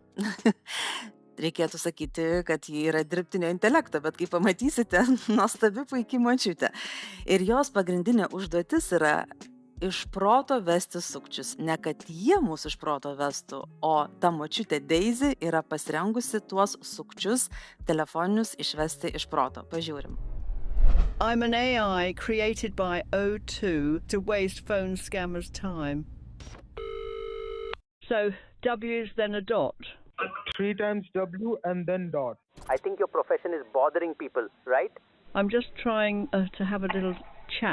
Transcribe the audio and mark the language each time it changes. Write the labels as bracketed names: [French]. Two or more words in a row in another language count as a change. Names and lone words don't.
[Lithuanian] Reikėtų sakyti, kad ji yra dirbtinio intelekto, bet kaip pamatysite, nuostabi puikiai močiutė. Ir jos pagrindinė užduotis yra iš proto vesti sukčius. Ne kad jie mūsų iš proto vestų, o ta močiutė Daisy yra pasirengusi tuos sukčius telefoninius išvesti iš proto. Pažiūrim. [English] I'm an AI created by O2 to waste phone scammers' time. So W is then a dot. 3 times W and then dot. I think your profession is bothering people, right? I'm just trying to have a little chat.